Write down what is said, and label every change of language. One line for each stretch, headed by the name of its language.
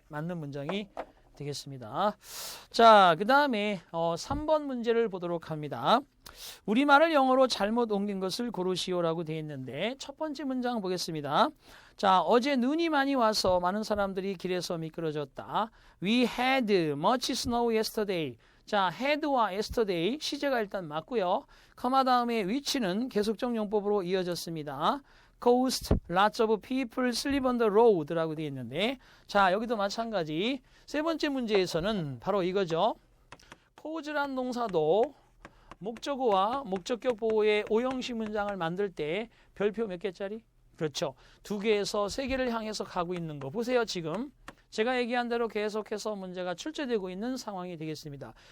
Korean: 맞는 문장이 되겠습니다. 자, 그 다음에 3번 문제를 보도록 합니다. 우리말을 영어로 잘못 옮긴 것을 고르시오라고 되어 있는데 첫 번째 문장 보겠습니다. 자, 어제 눈이 많이 와서 많은 사람들이 길에서 미끄러졌다.
English: We had much snow yesterday.
Korean: 자, had와 yesterday 시제가 일단 맞고요. 커마 다음에 which는 계속적 용법으로 이어졌습니다.
English: Caused lots of people sleep on the road
Korean: 라고 되어 있는데 자, 여기도 마찬가지. 세 번째 문제에서는 바로 이거죠. cause란 동사도 목적어와 목적격 보호의 오형식 문장을 만들 때 별표 몇 개짜리? 그렇죠. 2개에서 3개를 향해서 가고 있는 거. 보세요, 지금. 제가 얘기한 대로 계속해서 문제가 출제되고 있는 상황이 되겠습니다.